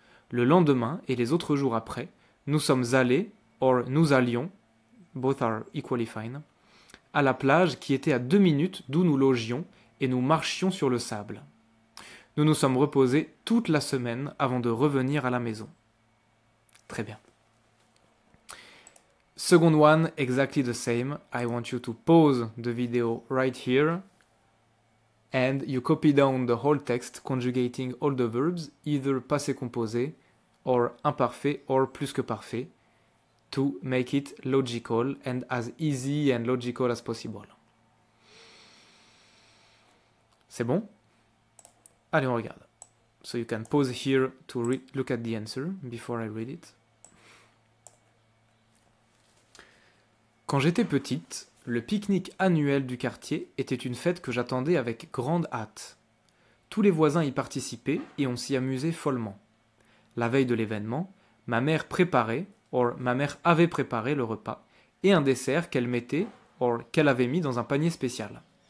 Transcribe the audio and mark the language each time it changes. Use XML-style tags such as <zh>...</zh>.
<fr>Le lendemain et les autres jours après, nous sommes allés, or nous allions,</fr> <en>both are equally fine,</en> <fr>à la plage qui était à 2 minutes d'où nous logions et nous marchions sur le sable. Nous nous sommes reposés toute la semaine avant de revenir à la maison. Très bien.</fr> <en>Second one, exactly the same. I want you to pause the video right here and you copy down the whole text conjugating all the verbs, either passé composé or imparfait or plus que parfait, to make it logical and as easy and logical as possible.</en> <fr>C'est bon? Allez, on regarde.</fr> <en>So you can pause here to look at the answer before I read it.</en> <fr>Quand j'étais petite, le pique-nique annuel du quartier était une fête que j'attendais avec grande hâte. Tous les voisins y participaient et on s'y amusait follement. La veille de l'événement, ma mère préparait, or ma mère avait préparé le repas, et un dessert qu'elle mettait, or qu'elle avait mis dans un panier spécial.</fr>